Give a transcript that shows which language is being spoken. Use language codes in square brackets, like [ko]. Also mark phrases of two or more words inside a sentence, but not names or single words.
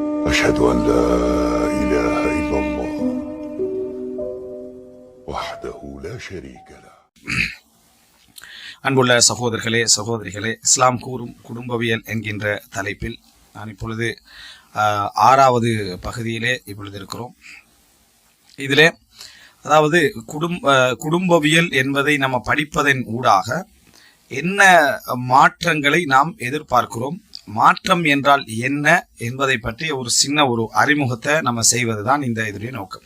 [ar] أشهد أن لا إله إلا الله وحده لا شريك له. [ta] அன்புள்ள சகோதரர்களே சகோதரிகளே, இஸ்லாம் கூறும் குடும்பவியல் என்கின்ற தலைப்பில் நான் இப்பொழுது 6வது பகுதியிலே இப்பொழுது இருக்கிறோம். இதிலே அதாவது குடும்பவியல் என்பதை நம்ம படிப்பதன் ஊடாக என்ன மாற்றங்களை நாம் எதிர்பார்க்கிறோம், மாற்றம் என்றால் என்ன என்பதை பற்றி ஒரு சின்ன ஒரு அறிமுகத்தை நம்ம செய்வது தான் இந்த இதனுடைய நோக்கம்.